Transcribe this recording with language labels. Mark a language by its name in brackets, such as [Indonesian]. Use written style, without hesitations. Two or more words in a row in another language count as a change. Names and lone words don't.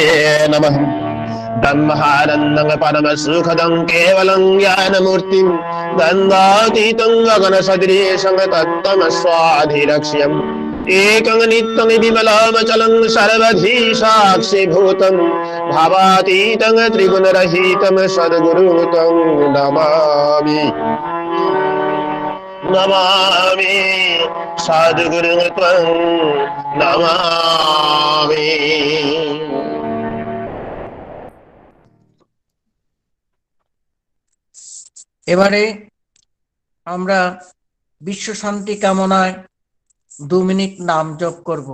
[Sanskrit] नमः ब्रह्मानन्दं परमसुखदं केवलं ज्ञानमूर्तिं द्वन्द्वातीतं गगनसदृशं तत्त्वमस्वाधिलक्ष्यम् एकं नित्यं विमलमचलं सर्वधी साक्षिभूतं भावातीतं त्रिगुणरहितं सद्गुरुतं नमामि नमामि सद्गुरुं त्वं नमामि। [Bangla] এবারে আমরা বিশ্ব শান্তি কামনায় 2 মিনিট নাম জপ করব।